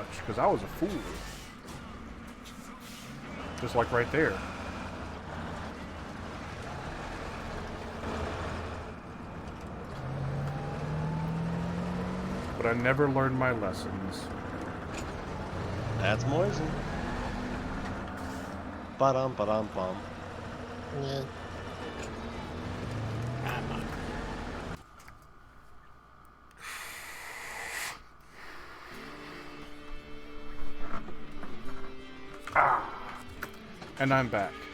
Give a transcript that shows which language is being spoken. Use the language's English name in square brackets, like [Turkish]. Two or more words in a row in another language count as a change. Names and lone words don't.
[English] Because I was a fool. Just like right there. But I never learned my lessons. That's Moisen. Ba-dum-ba-dum-bum. Come on. And I'm back.